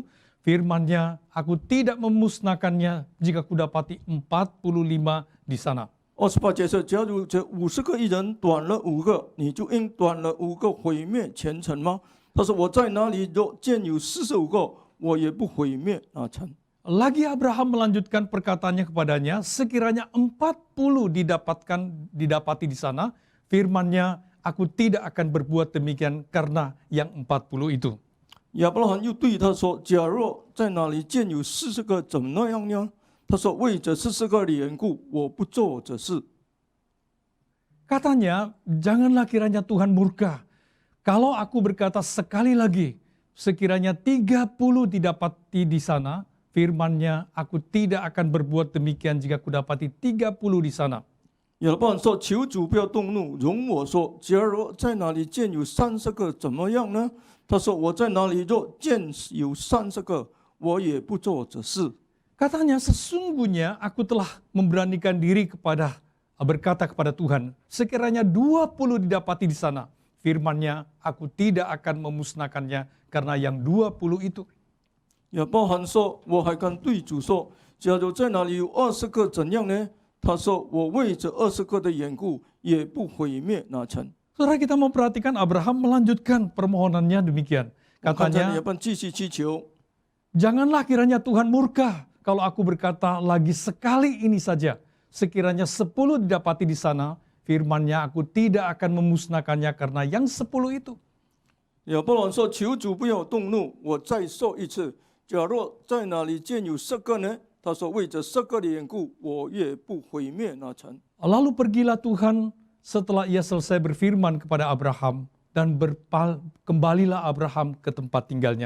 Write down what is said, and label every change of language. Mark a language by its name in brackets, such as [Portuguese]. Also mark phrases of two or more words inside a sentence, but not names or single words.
[Indonesian] Firman-Nya, aku tidak memusnahkannya jika kudapati 45 di sana. [Chinese] 28 节说：“假如这50个义人短了5个，你就应短了5个毁灭全城吗？” 他说：“我在哪里若见有45个，我也不毁灭那城。” [Indonesian] Lagi Abraham melanjutkan perkataannya kepadanya, sekiranya 40 didapati di sana, firman-Nya, aku tidak akan berbuat demikian karena yang 40 itu. [Chinese] 亚伯拉罕又对他说：“假若在哪里见有40个，怎么那样呢？” 他说：“为这40个的缘故，我不做这事。” [Indonesian] Katanya, janganlah kiranya Tuhan murka. Kalau aku berkata sekali lagi, sekiranya 30 didapati di sana, firman-Nya, aku tidak akan berbuat demikian jika kudapati 30 di sana. [Chinese] 亚伯拉罕说：“求主不要动怒，容我说，假若在哪里见有30个，怎么样呢？” 他说：“我在哪里若见有30个，我也不做这事。” [Indonesian] Katanya, sesungguhnya aku telah memberanikan diri berkata kepada Tuhan, sekiranya 20 didapati di sana, firman-Nya, aku tidak akan memusnahkannya karena yang 20 itu. [Chinese] 亚伯拉罕说：“我还敢对主说，假如在哪里有20个，怎样呢？” 他说：“我为这20个的缘故，也不毁灭那城。” [Indonesian] Saudara, kita mau perhatikan Abraham melanjutkan permohonannya demikian. [Chinese] 看见 [Indonesian] Katanya, [Chinese] 亚伯拉罕继续祈求， [Indonesian] janganlah kiranya Tuhan murka kalau aku berkata lagi sekali ini saja. Sekiranya 10 didapati di sana, firman-Nya, aku tidak akan memusnahkannya karena yang 10 itu. [Chinese] 亚伯拉罕说：“求主不要动怒，我再说一次，假若在哪里见有10个呢？” 他说：“为这10个的缘故，我也不毁灭那城。” [Indonesian] Lalu pergilah Tuhan setelah ia selesai berfirman kepada Abraham dan kembalilah Abraham ke tempat tinggalnya.